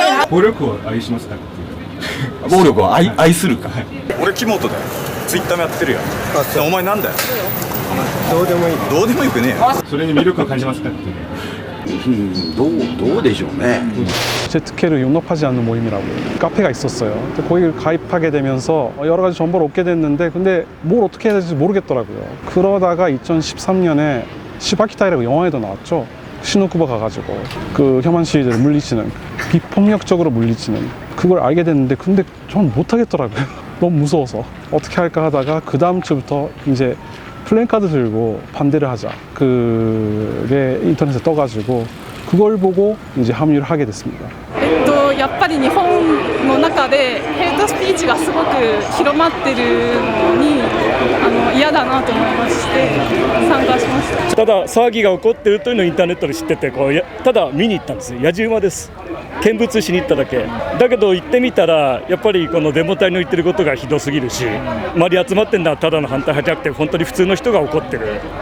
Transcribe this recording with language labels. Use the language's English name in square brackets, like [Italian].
[Japanese] 暴力を愛しますかっていう暴力を愛するか俺木本だよツイッターもやってるよお前なんだよどうでもいい。どうでもよくねえよそれに魅力を感じますかっていうどうでしょうね [Korean] 재특혜를 용납하지 않는 모임이라고 카페가 있었어요. 근데 거기 가입하게 되면서 여러 가지 정보를 얻게 됐는데 근데 뭘 어떻게 해야 될지 모르겠더라고요. 그러다가 2013년에 시바키타이라고 영화에도 나왔죠. 시누쿠바 가가지고 그 혐한 시위들을 물리치는, 비폭력적으로 물리치는 그걸 알게 됐는데 근데 전 못하겠더라고요. 너무 무서워서 어떻게 할까 하다가 그 다음 주부터 이제 플랜카드 들고 반대를 하자, 그게 인터넷에 떠가지고 그걸 보고 이제 합류를 하게 됐습니다. [Japanese] やっぱり日本の中でヘイトスピーチがすごく広まってるのに嫌だなと思いまして参加しました。ただ騒ぎが起こってるというのをインターネットで知っててただ見に行ったんです。野じ馬です。見物しに行っただけだけど行ってみたらやっぱりこのデモ隊の言ってることがひどすぎるし、周り集まってるのはただの反対派じゃなくて本当に普通の人が怒ってる。